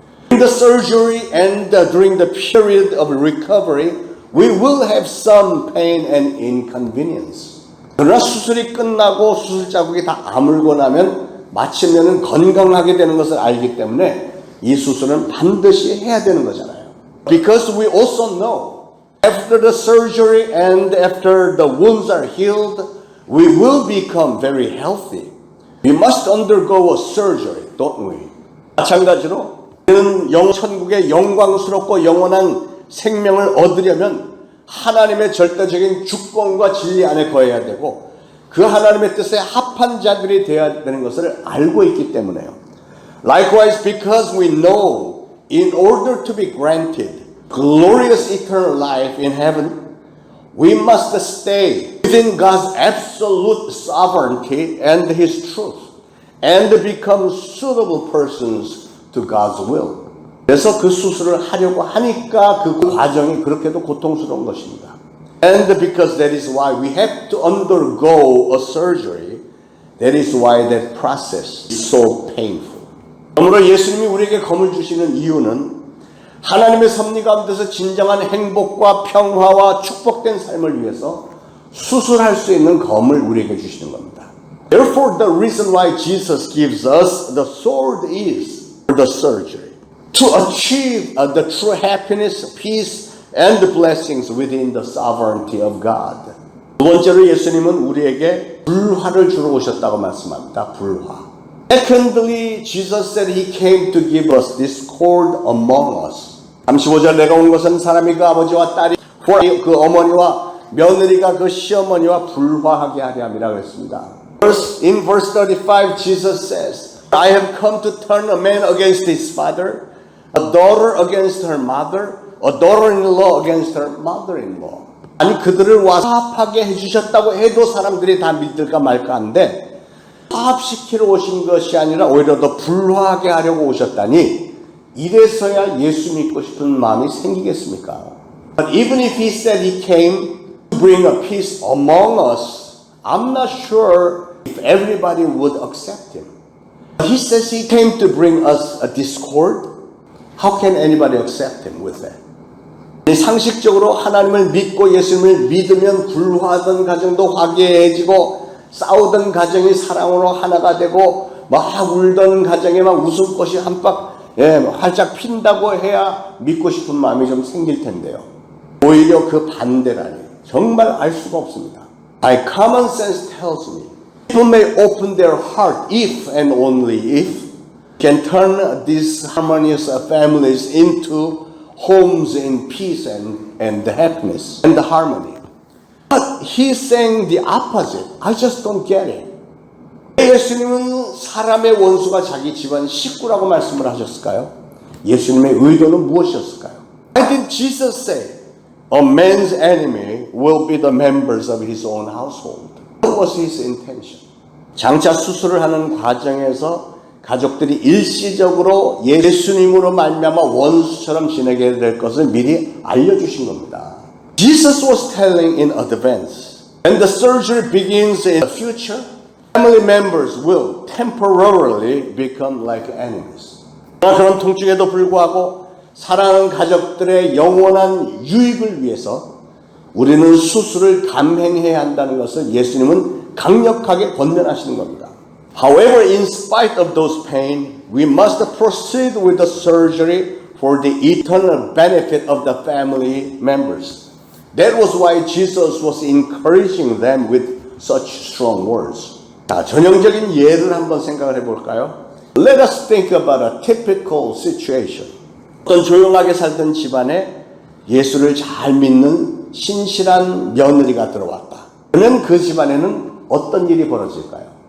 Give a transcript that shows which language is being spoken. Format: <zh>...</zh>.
<en>In the surgery and during the period of recovery, we will have some pain and inconvenience.</en> <ko>그러나 수술이 끝나고 수술 자국이 다 아물고 나면 마침내는 건강하게 되는 것을 알기 때문에 이 수술은 반드시 해야 되는 거잖아요.</ko> <en>Because we also know after the surgery and after the wounds are healed, we will become very healthy. We must undergo a surgery, don't we?</en> <ko>마찬가지로 우리는 천국의 영광스럽고 영원한 생명을 얻으려면 하나님의 절대적인 주권과 진리 안에 거해야 되고 그 하나님의 뜻에 합한 자들이 되어야 되는 것을 알고 있기 때문에요.</ko> <en>Likewise, because we know in order to be granted glorious eternal life in heaven, we must stay within God's absolute sovereignty and His truth and become suitable persons to God's will.</en> <ko>그래서 그 수술을 하려고 하니까 그 과정이 그렇게도 고통스러운 것입니다.</ko> <en>And because that is why we have to undergo a surgery, that is why that process is so painful.</en> <ko>그러므로 예수님이 우리에게 검을 주시는 이유는 하나님의 섭리 가운데서 진정한 행복과 평화와 축복된 삶을 위해서 수술할 수 있는 검을 우리에게 주시는 겁니다.</ko> <en>Therefore, the reason why Jesus gives us the sword is for the surgery. To achieve the true happiness, peace, and the blessings within the sovereignty of God.</en> <ko>두 번째로 예수님은 우리에게 불화를 주러 오셨다고 말씀합니다. 불화.</ko> <en>Secondly, Jesus said He came to give us discord among us.</en> <ko>35절 내가 온 것은 사람이 그 아버지와 딸이 그 어머니와 며느리가 그 시어머니와 불화하게 하려 함이라 그랬습니다.</ko> <en>In verse 35, Jesus says, I have come to turn a man against his father, a daughter against her mother, a daughter-in-law against her mother-in-law.</en> <ko>아니 그들을 와서 화합하게 해주셨다고 해도 사람들이 다 믿을까 말까 한데 화합시키러 오신 것이 아니라 오히려 더 불화하게 하려고 오셨다니 이래서야 예수 믿고 싶은 마음이 생기겠습니까?</ko> <en>But even if he said he came to bring a peace among us, I'm not sure if everybody would accept him. He says he came to bring us a discord. How can anybody accept him with that?</en> <ko>상식적으로 하나님을 믿고 예수님을 믿으면 불화하던 가정도 화기애애해지고 싸우던 가정이 사랑으로 하나가 되고 막 울던 가정에 막 웃음꽃이 한박 활짝 핀다고 해야 믿고 싶은 마음이 좀 생길 텐데요. 오히려 그 반대라니 정말 알 수가 없습니다.</ko> <en>My common sense tells me people may open their heart if and only if can turn these harmonious families into homes in peace and happiness and harmony. But he's saying the opposite. I just don't get it.</en> <ko>예수님은 사람의 원수가 자기 집안 식구라고 말씀을 하셨을까요? 예수님의 의도는 무엇이었을까요?</ko> <en>Why did Jesus say, a man's enemy will be the members of his own household? What was his intention?</en> <ko>장차 수술을 하는 과정에서 가족들이 일시적으로 예수님으로 말미암아 원수처럼 지내게 될 것을 미리 알려주신 겁니다.</ko> <en>Jesus was telling in advance, when the surgery begins in the future, family members will temporarily become like enemies.</en> <ko>그런 통증에도 불구하고 사랑하는 가족들의 영원한 유익을 위해서 우리는 수술을 감행해야 한다는 것을 예수님은 강력하게 권면하시는 겁니다.</ko> <en>However, in spite of those pain, we must proceed with the surgery for the eternal benefit of the family members. That was why Jesus was encouraging them with such strong words.</en> <ko>자, 전형적인 예를 한번 생각을 해볼까요?</ko> <en>Let us think about a typical situation.</en> <ko>어떤 조용하게 살던 집안에 예수를 잘 믿는 신실한 며느리가 들어왔다. 그러면 그 집안에는 어떤 일이 벌어질까요?</ko>